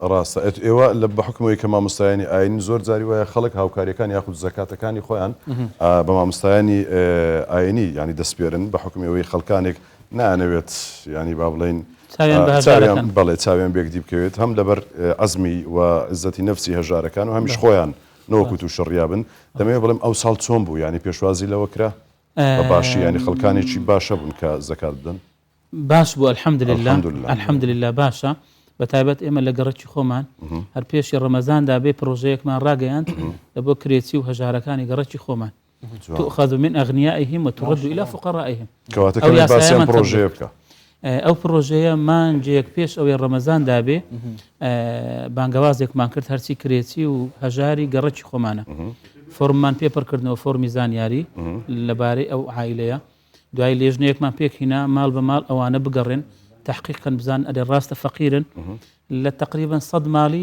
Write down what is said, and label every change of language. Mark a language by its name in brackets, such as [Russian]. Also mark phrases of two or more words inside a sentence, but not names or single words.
[Central Kurdish] ڕاستە ئێوە لە بەحکمەوەی کە مامۆستایانی ئاینی زۆر جاری وایە خەڵک هاوکاریەکان یاخود زەکاتەکانی خۆیان بە مامۆستایانی ئاینی ینی دەستپێرن بە حکمەوەی خەڵکانێک نانەوێت ینی با بڵێن بەڵێ چاویان بێکدی بکەوێت هەم لەبەر عەزمی و عزەتی نەفسی هەژارەکان و هەمیش خۆیان نەوەکوت و شڕیابن دەمەوێت بڵێم ئەو ساڵ چۆن بوو ینی پێشوازی لەوە کرا بە باشی ینی خەڵکانێکی باشە بوون کە زەکات بدەن. باش بوو الحەمدلله باشە بەتایبەت ئێمە لە گەڕەکی خۆمان هەر پێشی ڕەمەزاندا بێ پرۆژەیەکمان ڕاگەیاند لە بۆ کرێچی و هەژارەکانی گەڕەکی خۆمان [Arabic] تؤخذ من أغنيائهم وترد إلى فقرائهم. [Central Kurdish] کەواتە باسییان پرۆژەیە بکە. ئەو پرۆژەیە مانجەیەک پێش ئەوەی ڕەمەزاندا بێ بانگەوازێکمان کرد هەرچی کرێچی و هەژاری گەڕەکی خۆمانە فۆرممان پێپڕکردنەوە فۆرمی زانیاری لەبارەی ئەو عایلەیە دوای لێژنەیەکمان پێکهینا ماڵ بە ماڵ ئەوانە بگەڕێن تحقیقاً بزان ئەدە ڕاستە فەقیرن لە تقریبا 100 ماڵی